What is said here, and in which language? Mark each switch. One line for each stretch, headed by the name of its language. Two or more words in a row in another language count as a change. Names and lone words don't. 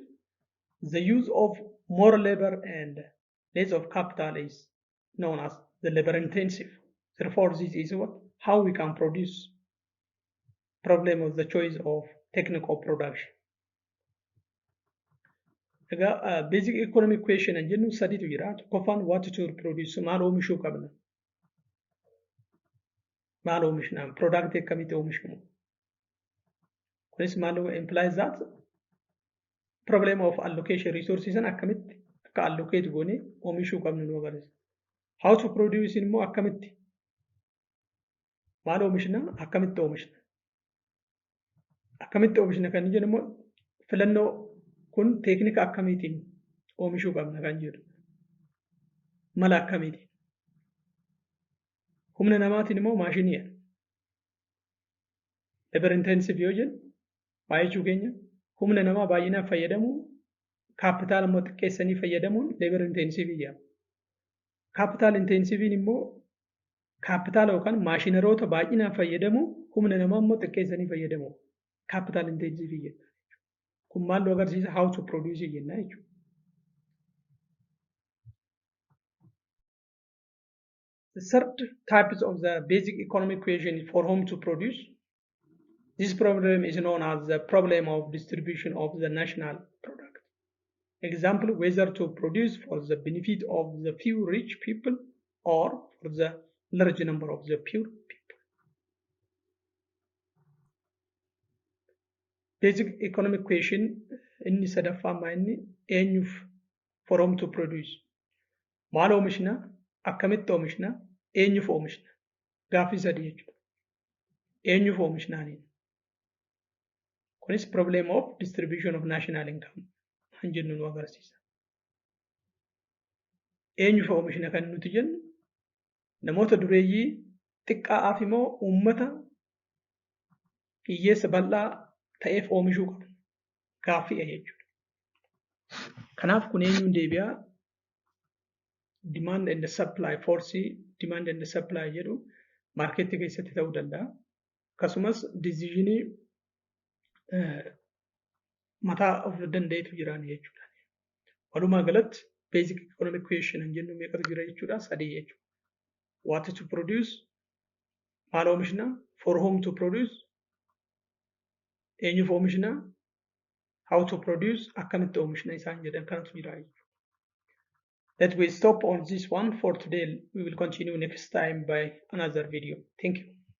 English: The use of more labor and less of capital is known as the labor intensive. Therefore, this is what? How we can produce. Problem of the choice of technical production. Basic economic question and
Oromo: jennu sadiitu jira.
English: Tokkoffaan what to produce,
Oromo: maal oomishuu qabna. Maal oomishna, product akkamitti oomishamu. Kunis maal
English: implies that problem of allocation resources
Oromo: akkamitti akka allocate goone oomishuu qabnu nu agarsiisa.
English: How to produce
Oromo: immoo akkamitti maal oomishna, akkamitti oomishna. Akkamitti oomishna kan jennu immoo filannoo kun teeknika akkamiitiin oomishuu qabna kan jedhu. Mala akkamiitiin. Humna namaatiin immoo maashiniidha.
English: Labor intensive
Oromo: yoo jennu maal jechuu keenya humna namaa baay'inaan fayyadamuun kaapitaala immoo xiqqeessanii fayyadamuun
English: labor intensive
Oromo: jedhama.
English: Capital intensive
Oromo: immoo kaapitaala yookaan maashinaroota baay'inaan fayyadamuun humna namaa immoo xiqqeessanii fayyadamu.
English: Capital intensive
Oromo: jedhama. Kun maal nu agarsiisa?
English: How to produce
Oromo: jenna jechuudha.
English: The third type of the basic economic equation for home to produce. This problem is known as the problem of distribution of the national product. Example, whether to produce for the benefit of the few rich people or for the large number of the poor people. Basic economic equation
Oromo: inni sadaffaa inni eenyuuf
English: for home to produce.
Oromo: Maal oomishna, akkamitti oomishna, eenyuuf oomishna. Gaaffii sadii jechuudha. Eenyuuf oomishnaaniin. Kunis
English: problem of distribution of national income
Oromo: kan jennu nu agarsiisa. Eenyuuf oomishna kan nuti jennu namoota dureeyyii xiqqaa'aaf immoo uummata hiyyeessa bal'aa ta'eef oomishuu qabna. Gaaffiidha jechuudha. Kanaaf kun eenyuun deebi'aa
English: demand and supply force demand and supply
Oromo: jedhu maarkeetii keessatti ta'uu danda'a. Akkasumas decisionii mataa of danda'etu jiraan jechuudha. Walumaa galatti
English: basic economic equation
Oromo: kan jennu meeqatu jira jechuudha? Sadii jechuudha.
English: What to produce,
Oromo: maal oomishna,
English: for whom to produce,
Oromo: eenyuuf oomishna,
English: how to produce,
Oromo: akkamitti oomishna isaan jedhan kanatu jira jechuudha.
English: Let we stop on this one for today. We will continue next time by another video. Thank you.